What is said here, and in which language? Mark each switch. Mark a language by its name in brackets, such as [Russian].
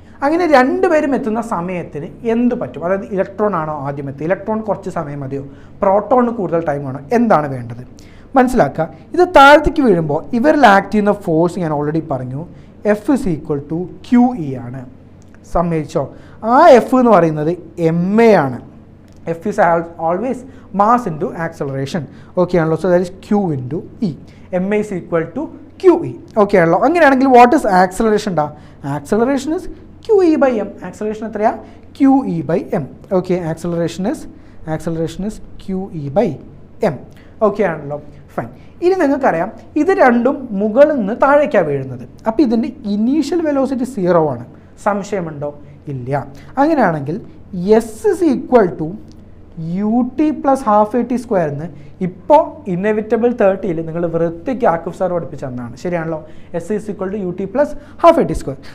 [Malayalam] അങ്ങനെ രണ്ടുപേരും എത്തുന്ന സമയത്തിന് എന്ത് പറ്റും? അതായത് ഇലക്ട്രോൺ ആണോ ആദ്യം എത്തുക, ഇലക്ട്രോൺ കുറച്ച് സമയം മതിയോ, പ്രോട്ടോണിന് കൂടുതൽ ടൈം ആണോ, എന്താണ് വേണ്ടത് മനസ്സിലാക്കുക. ഇത് താഴത്തേക്ക് വീഴുമ്പോൾ ഇവരിൽ ആക്ട് ചെയ്യുന്ന ഫോഴ്സ് ഞാൻ ഓൾറെഡി പറഞ്ഞു, [English] F is equal to QE [Malayalam] ആണ്. സമ്മതിച്ചോ? ആ F എന്ന് പറയുന്നത് MA ആണ്. [English] F is always mass into acceleration. [Malayalam] Okay ആണല്ലോ. [English] So that is Q into E. MA is equal to QE. [Malayalam] Okay ആണല്ലോ. [English] അങ്ങനെയാണെങ്കിൽ what is acceleration? Acceleration is QE by M. [Malayalam] Acceleration എത്രയാ? QE by M. [English] Okay, acceleration is QE by M. [Malayalam] Okay ആണല്ലോ. [English] Fine. [Malayalam] ഇനി നിങ്ങൾക്കറിയാം ഇത് രണ്ടും മുകളിൽ നിന്ന് താഴേക്കാണ് വീഴുന്നത്. അപ്പോൾ ഇതിൻ്റെ ഇനീഷ്യൽ വെലോസിറ്റി 0 ആണ്. സംശയമുണ്ടോ? ഇല്ല. അങ്ങനെയാണെങ്കിൽ [English] S is equal to ut plus half at square [Malayalam] എന്ന് ഇപ്പോൾ ഇന്നെവിറ്റബിൾ 30ൽ നിങ്ങൾ വൃത്തിക്ക് ആക്കൂഫ് സാർ പഠിപ്പിച്ചു തന്നാണ്. ശരിയാണല്ലോ. [English] S is equal to ut plus half at square.